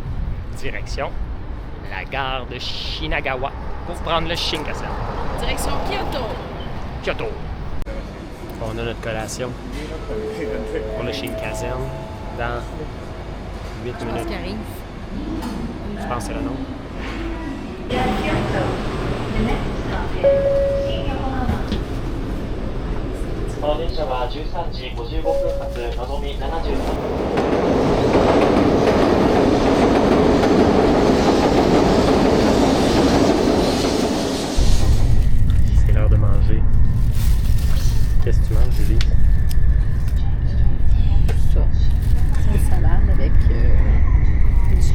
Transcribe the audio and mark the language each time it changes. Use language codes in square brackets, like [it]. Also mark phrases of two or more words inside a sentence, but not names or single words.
[fr] Direction la gare de Shinagawa pour prendre le Shinkansen. Direction Kyoto. Kyoto. On a notre collation pour le Shinkansen dans 8 Je pense minutes. qu'il arrive. Je pense que c'est le nom. [ja] この電車は13時55分発のぞみ73 [fr] C'est l'heure de manger. Qu'est-ce que tu manges, Julie? Ça. C'est une salade avec